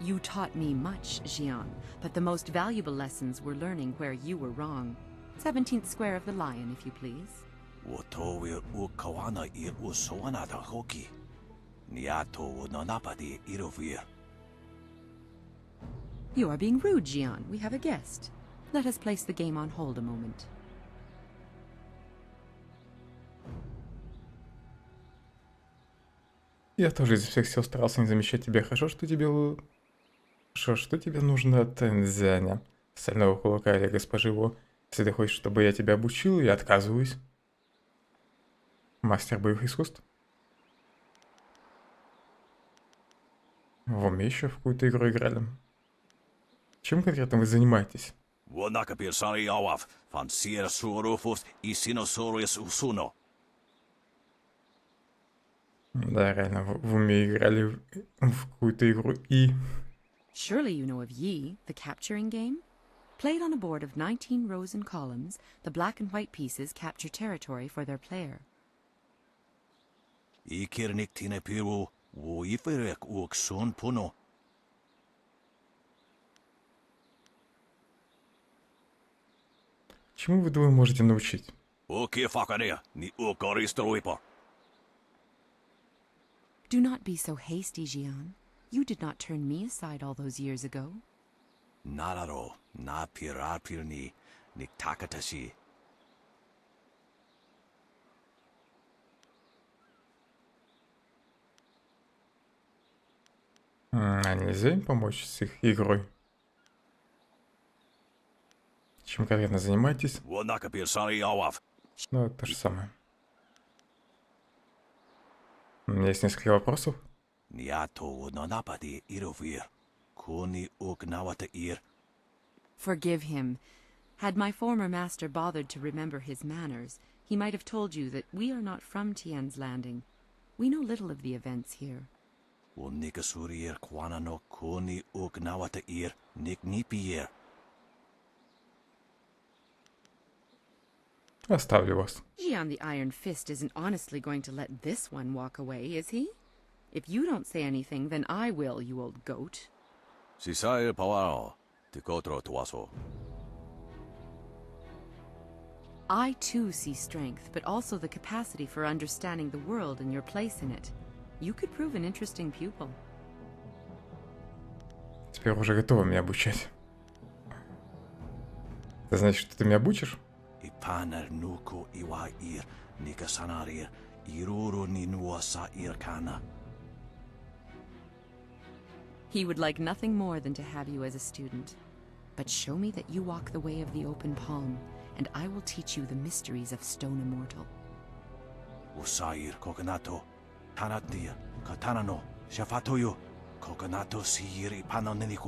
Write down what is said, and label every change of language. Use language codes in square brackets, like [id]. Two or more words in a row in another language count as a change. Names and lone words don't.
[en] You taught me much, Jian, but the most valuable lessons were learning where you were wrong. 17th square of the Lion, if you please. Wotowe ukawana ir usowana da hoki. Niato nonapadi irovir. You are being rude, Jian. We have a guest. Let us place the game on hold a moment. [ru] Я тоже из всех сил старался не замечать тебя. Хорошо, что тебе нужно от Тензяня, стального кулака или госпожи Во. Если ты хочешь, чтобы я тебя обучил, я отказываюсь. Мастер боевых искусств. В уме еще в какую-то игру играли. Чем конкретно вы занимаетесь? Wonakapir sari awaf, fancier surufus isinosaurus usuno. Да, реально, в уме играли в какую-то игру и... [en] Surely you know of Yi, the capturing game? Played on a board of 19 rows and columns, the black and white pieces capture territory for their player. Ikirnik tinepiru, uiferek uksun puno. [ru] Чему вы двое можете научить? Ukifakania, ni ukoristruipo. [en] Do not be so hasty, Jian. You did not turn me aside all those years ago. Nararo, na pirarpirni, niktakatashi. [ru] А нельзя им помочь с их игрой? Чем конкретно занимаетесь? Wonakapir sari awaf. Ну, это то же самое. У меня есть несколько вопросов. Niato nonapadi irovir. Kuni uknawata ir. [en] Forgive him. Had my former master bothered to remember his manners, he might have told you that we are not from Tian's Landing. We know little of the events here. Unikasurir kwana no kuni uknawata ir, niknipier. [ru] Оставлю вас. [en] Jian the Iron Fist isn't honestly going to let this one walk away, is he? If you don't say anything, then I will, you old goat. Sisair pawaro, tikotro tuaso. I too see strength, but also the capacity for understanding the world and your place in it. You could prove an interesting pupil. [ru] Теперь уже готова меня обучать. Это значит, что ты меня обучишь? Ipanar nuku iwa ir, nikasanarir, iruru ninuasa ir kana. [en] He would like nothing more than to have you as a student. But show me that you walk the way of the open palm, and I will teach you the mysteries of Stone Immortal. Usair kokonato, tanatia, katanano, shafatoyo, kokonato siir ipanoneniku.